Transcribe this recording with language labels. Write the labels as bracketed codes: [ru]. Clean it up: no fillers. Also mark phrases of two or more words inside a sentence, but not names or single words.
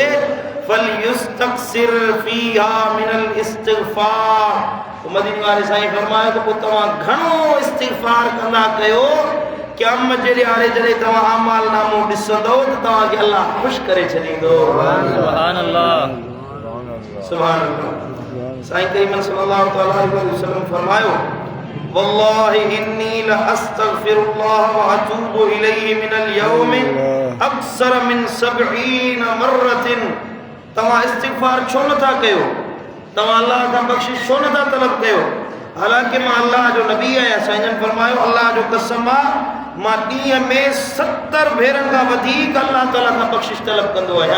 [ar] فليستكثر فيها من الاستغفار. [sd] मदीने वारे साईं फरमायो त पोइ तव्हां घणो इस्तिग़फ़ार कंदा कयो, क़यामत जे ॾियारे जॾहिं तव्हां आमाल नामो ॾिसंदो त तव्हांखे अल्लाह ख़ुशि करे छॾींदो। [ar] سبحان الله، سبحان الله. साईं करीम صلى الله عليه وسلم फरमायो والله إني لأستغفر الله وأتوب إليه من اليوم أكثر من 70 مرة. [sd] तव्हां इस्तिग़फ़ार छो नथा कयो, तव्हां अल्लाह खां बख़्शिश छो नथा तलब कयो, हालांकि मां अल्लाह जो नबी आहियां। साईं फरमायो अल्लाह जो कसम आहे, मां ॾींहं में 70 भेरनि खां वधीक अल्लाह ताला खां बख़्शिश तलब कंदो आहियां।